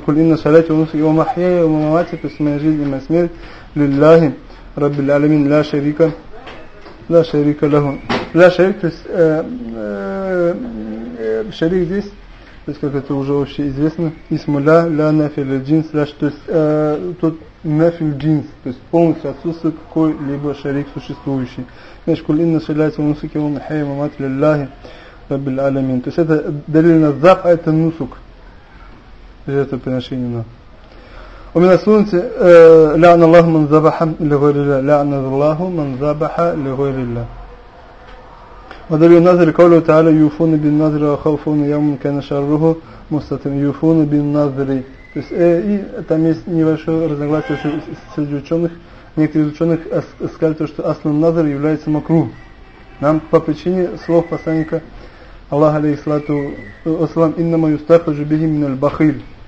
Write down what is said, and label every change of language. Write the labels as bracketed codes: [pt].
[ar] Куль инна салати ва нусуки ва махьяя ва мамати, [ru] то есть моя жизнь и моя смерть, [ar] лиллахи, раббиль алямин, ла шарика лаху. [ru] Ла шарик, то есть шарик здесь, то есть как это уже вообще известно, исму ла нафиль джинс, ла, то есть тот нафиль джинс, то есть полностью отсутствует какой-либо шарик существующий. [ar] Значит, قل إن صلاتي ونسكي ومحياي ومماتي لله رب العالمين. [ru] То есть это دليل на ذبح, а это нусук. Жертва приношения на. У меня слышите, [ar] لعن الله من ذبح لغير الله. لعن الله من ذبح لغير الله. ودليل النذر قوله تعالى يوفون بالنذر وخوفون يوم كان شره مستتر. يوفون بالنذر. [ru] То есть и там есть небольшое разногласие среди ученых. Некоторые из ученых сказали то, что аслан назар является макрух. Нам по причине слов посланника Аллаха алейхиссалату ассалам [ar] иннама юстахраджу бихи миналь бахиль.